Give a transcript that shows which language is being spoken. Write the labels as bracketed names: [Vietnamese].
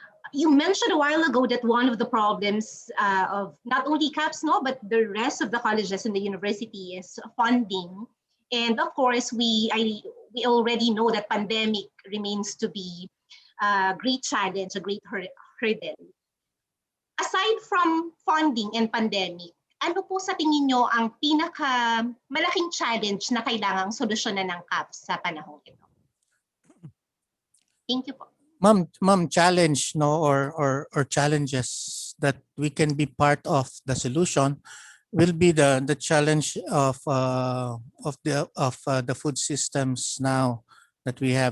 [English] You mentioned a while ago that one of the problems of not only CAFS, no, but the rest of the colleges and the university is funding. And of course, we already know that pandemic remains to be a great challenge, a great hurdle. Aside from funding and pandemic, [Filipino] ano po sa tingin nyo ang malaking challenge na kailangang solusyonan ng CAFS sa panahong ito? [English] Thank you po. Ma'am, challenge, no, or challenges that we can be part of the solution will be the challenge of the food systems now that we have.